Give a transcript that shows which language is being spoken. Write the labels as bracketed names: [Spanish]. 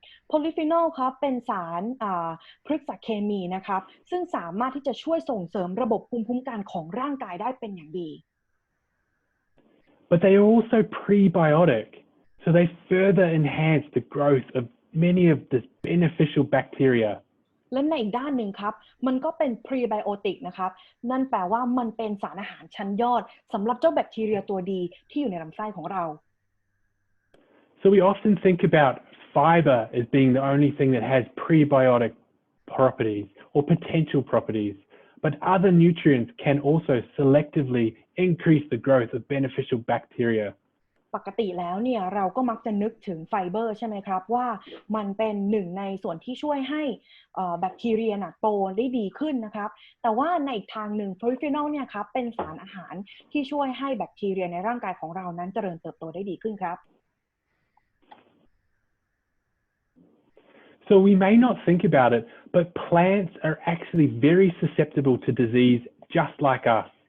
[Thai] Polyphenol ครับเป็นสารพฤกษเคมีนะครับซึ่งสามารถที่จะช่วยส่งเสริมระบบภูมิคุ้มกันของร่างกายได้เป็นอย่างดี [English] But they are also prebiotic, so they further enhance the growth of many of the beneficial bacteria. [Thai] และในอีกด้านหนึ่งครับมันก็เป็น prebiotic นะครับนั่นแปลว่ามันเป็นสารอาหารชั้นยอดสำหรับเจ้าแบคทีเรียตัวดีที่อยู่ในลำไส้ของเรา [English] So we often think about fiber as being the only thing that has prebiotic properties or potential properties, but other nutrients can also selectively increase the growth of beneficial bacteria. [Thai] ปกติแล้วเนี่ยเราก็มักจะนึกถึงไฟเบอร์ใช่ไหมครับว่ามันเป็นหนึ่งในส่วนที่ช่วยให้แบคทีเรียโตได้ดีขึ้นนะครับแต่ว่าในอีกทางหนึ่งโพลีฟีนอลเนี่ยครับเป็นสารอาหารที่ช่วยให้แบคทีเรียในร่างกายของเรานั้นเจริญเติบโตได้ดีขึ้นครับ [English] So we may not think about it, but plants are actually very susceptible to disease just like us.